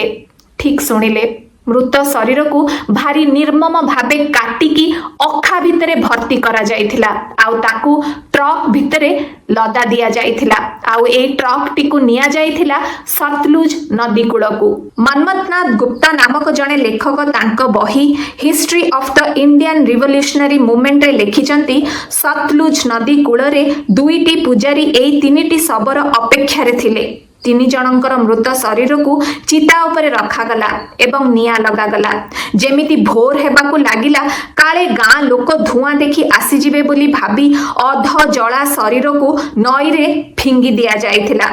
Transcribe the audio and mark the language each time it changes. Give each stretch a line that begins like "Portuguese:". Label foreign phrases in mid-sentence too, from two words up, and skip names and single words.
Odia: ଠିକ ଶୁଣିଲେ, ମୃତ ଶରୀର କୁ ଭାରି ନିର୍ମମ ଭାବେ କାଟିକି ଅଖା ଭିତରେ ଭର୍ତ୍ତି କରା ଯାଇଥିଲା। ଆଉ ତାକୁ ଟ୍ରକ ଭିତରେ ଲଦା ଦିଆ ଯାଇଥିଲା। ଆଉ ଏ ଟ୍ରକ ଟି କୁ ନିଆ ଯାଇଥିଲା ସତଲୁଜ ନଦୀ କୂଳ କୁ। ମନ୍ମଥନାଥ ଗୁପ୍ତା ନାମକ ଜଣେ ଲେଖକ ତାଙ୍କ ବହି ହିଷ୍ଟ୍ରି ଅଫ ଦ ଇଣ୍ଡିଆନ ରିଭୋଲ୍ୟୁସନାରୀ ମୁଭମେଣ୍ଟ ରେ ଲେଖିଛନ୍ତି ସତଲୁଜ ନଦୀ କୂଳ ରେ 2ଟି ପୂଜାରୀ ଏଇ 3ଟି ଶବର ଅପେକ୍ଷା ରେ ଥିଲେ। 3 ଜଣଙ୍କର ମୃତ ଶରୀର କୁ ଚିତା ଉପରେ ରଖାଗଲା ଏବଂ ନିଆଁ ଲଗାଗଲା। ଯେମିତି ଭୋର ହେବାକୁ ଲାଗିଲା କାଳେ ଗାଁ ଲୋକ ଧୂଆଁ ଦେଖି ଆସିଯିବେ ବୋଲି ଭାବି ଅଧ ଜଳା ଶରୀର କୁ ନଈ ରେ ଫିଙ୍ଗି ଦିଆ ଯାଇଥିଲା।